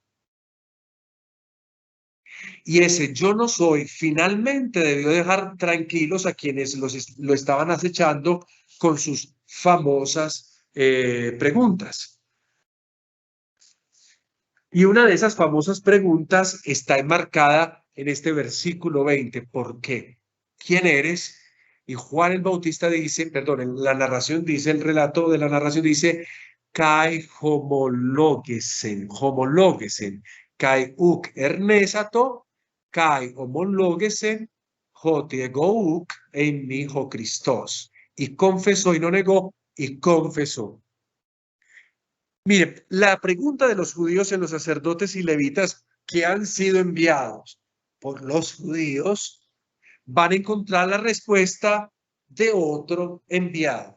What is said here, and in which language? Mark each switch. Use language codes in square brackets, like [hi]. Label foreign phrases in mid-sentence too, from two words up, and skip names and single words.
[es] Y ese yo no soy finalmente debió dejar tranquilos a quienes lo estaban acechando con sus famosas preguntas. Y una de esas famosas preguntas está enmarcada en este versículo 20. ¿Por qué? ¿Quién eres? Y Juan el Bautista dice, perdón, en la narración dice, el relato de la narración dice, [el] καὶ ὡμολόγησεν, ὡμολόγησεν, καὶ οὐκ ἠρνήσατο, καὶ ὡμολόγησεν, ὅτι ἐγὼ οὐκ εἰμὶ ὁ Χριστός. [es] Y confesó y no negó, y confesó. Mire, la pregunta de los judíos en los sacerdotes y levitas que han sido enviados por los judíos van a encontrar la respuesta de otro enviado.